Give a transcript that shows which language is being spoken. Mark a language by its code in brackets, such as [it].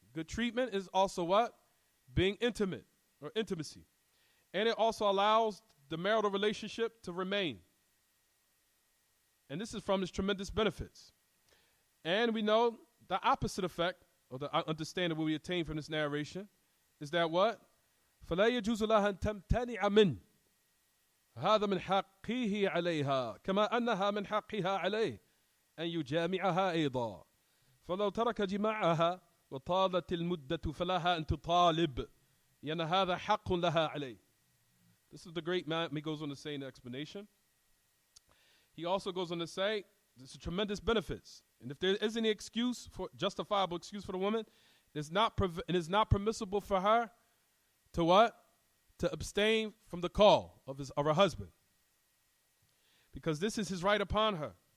[en] Good treatment is also what? Being intimate or intimacy. And it also allows the marital relationship to remain. And this is from its tremendous benefits. And we know the opposite effect, or the understanding what we attain from this narration, is that what? [ar] فَلَا يَجُوزُ لَهَا أَن تَمْتَنِعَ مِنْهُ هذا من حقه عليها كما أنها من حقها عليه أن يجامعها أيضا فلو ترك جماعها وطالت المدة فلها أن تطالب لأن هذا حق لها عليه. [en] This is the great man. He goes on to say in the explanation. He also goes on to say there's tremendous benefits. And if there is any excuse, for justifiable excuse for the woman, it is not permissible for her to what? To abstain from the call of her husband. Because this is his right upon her.